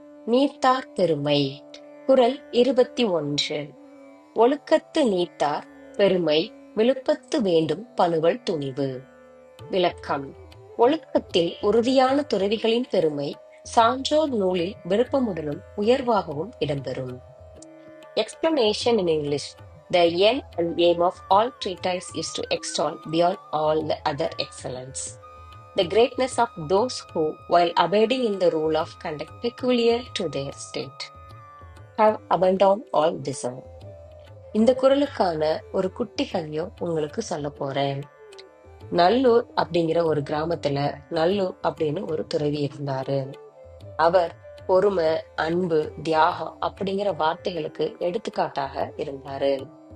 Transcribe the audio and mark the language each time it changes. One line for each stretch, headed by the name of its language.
Tamil: நீத்தார் பெருமை. குறள் 21. ஒழுக்கத்து நீத்தார் பெருமை விழுப்பத்து வேண்டும் பனுவல் துணிவு. விளக்கம். ஒழுக்கத்தில் உறுதியான துறவிகளின் பெருமை சான்றோர் நூலில் விருப்பமுடனும் உயர்வாகவும் இடம்பெறும்.
English: Explanation in English. The end and aim of all treatise is to extol beyond all the other excellence the greatness of those who, while abiding in the rule of conduct peculiar to their state, have abandoned all deserve.
Tamil: இந்த குறளுக்கான ஒரு குட்டி கதையும் உங்களுக்கு சொல்ல போறேன். நல்லூர் அப்படிங்கிற ஒரு கிராமத்துல நல்லூர் அப்படின்னு ஒரு துறவி இருந்தாரு. அவர் பொறுமை, அன்பு, தியாகம் அப்படிங்கிற வார்த்தைகளுக்கு எடுத்துக்காட்டாக இருந்தாரு.